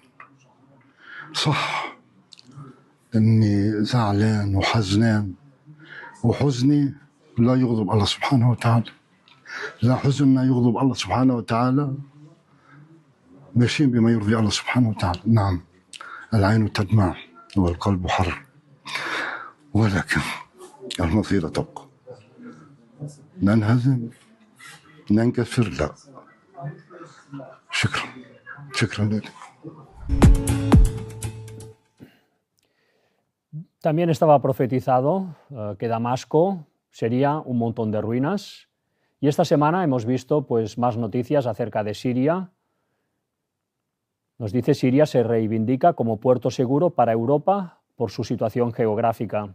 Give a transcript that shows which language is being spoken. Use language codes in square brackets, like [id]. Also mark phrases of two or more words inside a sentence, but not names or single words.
[ar] صح إني زعلان وحزنان، وحزني لا يغضب الله سبحانه وتعالى، لا حزننا يغضب الله سبحانه وتعالى، ماشيين بما يرضي الله سبحانه وتعالى. نعم العين تدمع والقلب حر، ولكن المصير تبقى. ننهزم ننكسر لا. شكرا لك. [es] También estaba profetizado que Damasco sería un montón de ruinas, y esta semana hemos visto pues más noticias acerca de Siria. Nos dice Siria se reivindica como puerto seguro para Europa por su situación geográfica.